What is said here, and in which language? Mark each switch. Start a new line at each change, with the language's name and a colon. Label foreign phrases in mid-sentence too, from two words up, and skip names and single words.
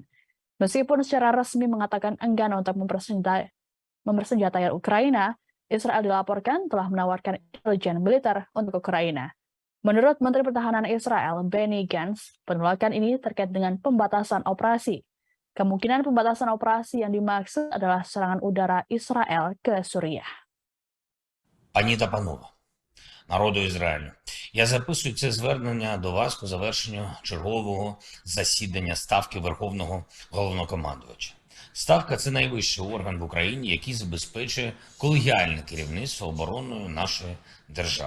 Indonesian: Meskipun secara resmi mengatakan enggan untuk mempersenjatai Ukraina, Israel dilaporkan telah menawarkan intelijen militer untuk Ukraina. Menurut Menteri Pertahanan Israel, Benny Gantz, penolakan ini terkait dengan pembatasan operasi. Kemungkinan pembatasan operasi yang dimaksud adalah serangan udara Israel ke Suriah.
Ukrainian: Пані та панове, народу Ізраїлю, я записую це звернення до вас по завершенню чергового засідання Ставки Верховного Головнокомандувача. Ставка – це найвищий орган в Україні, який забезпечує колегіальне керівництво обороною нашої держави.